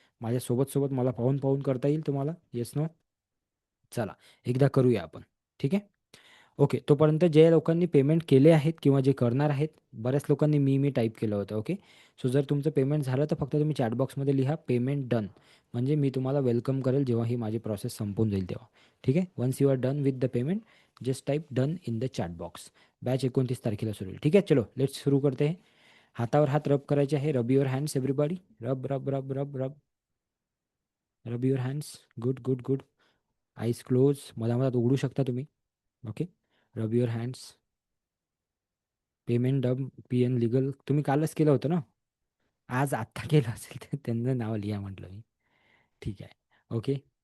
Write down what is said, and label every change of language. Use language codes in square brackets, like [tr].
[mr] माझ्या सोबत सोबत मला पाहून पाहून करता येईल तुम्हाला? Yes no? चला एकदा करूया आपण. ठीक आहे, ओके. तोपर्यंत जे लोकांनी पेमेंट केले आहेत किंवा जे करणार आहेत, बऱ्याच लोकांनी मी टाईप केलं होतं. ओके. सो जर तुमचं पेमेंट झालं तर फक्त तुम्ही चॅट बॉक्समध्ये लिहा पेमेंट डन. म्हणजे मी तुम्हाला वेलकम करेल जेव्हा ही माझी प्रोसेस संपून जाईल तेव्हा. ठीक आहे. [en] Once you are done with the payment just type done in the chat box. [mr] Batch 29 तारखेला सुरू होईल. ठीक आहे. [hi] चलो लेट्स सुरू करते हैं. [mr] हातावर हात रब करायचे आहे. [en] Rub your hands everybody. Rub rub rub rub rub rub your hands. Good good good. Eyes close. [mr] मधामधात उघडू शकता तुम्ही. ओके. [en] Rub your hands. [mr] Payment dub PN legal तुम्ही कालच केलं होतं ना. आज आत्ता केलं असेल तर त्यांचं नाव लिहा म्हटलं मी. ठीक आहे. ओके.